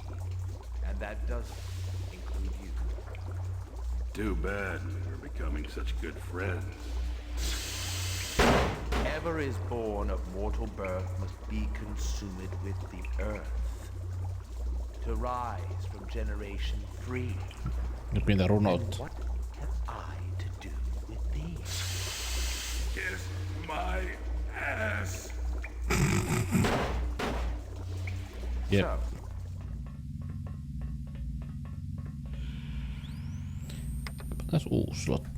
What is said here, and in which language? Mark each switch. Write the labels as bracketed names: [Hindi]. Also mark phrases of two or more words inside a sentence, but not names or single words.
[English] And that doesn't include you. Too bad we were becoming such good friends. Whatever is born of mortal birth must be consumed with the earth. To rise from generation free. [Finnish] Nyt mitä runoutta. [English] What have I to do with these? Kiss my ass. Yep. [Finnish] So, taas uusi slotti.